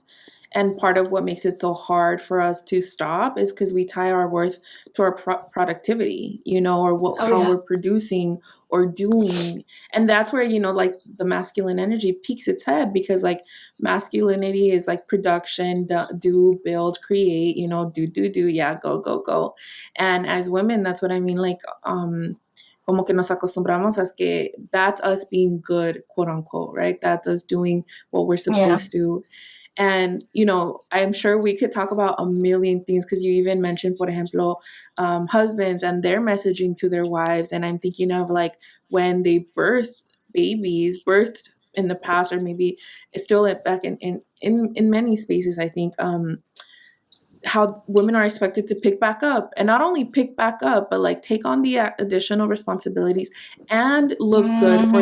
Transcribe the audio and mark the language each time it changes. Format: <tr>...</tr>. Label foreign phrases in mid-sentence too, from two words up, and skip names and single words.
<en>And part of what makes it so hard for us to stop is because we tie our worth to our productivity, or Oh how yeah. we're producing or doing. And that's where, like the masculine energy peaks its head because, like, masculinity is like production, do, build, create, do, yeah, go, go, go. And as women, that's what I mean. Like,</en> <es>como que nos acostumbramos as que</es> <en>that's us being good, quote unquote, right? That's us doing what we're Yeah. supposed to. And, I'm sure we could talk about a million things because you even mentioned,</en> <es>por ejemplo,</es> <en>husbands and their messaging to their wives. And I'm thinking of like when they birth babies, birthed in the past, or maybe it's still back in many spaces, I think, how women are expected to pick back up and not only pick back up but like take on the additional responsibilities and look good for</en>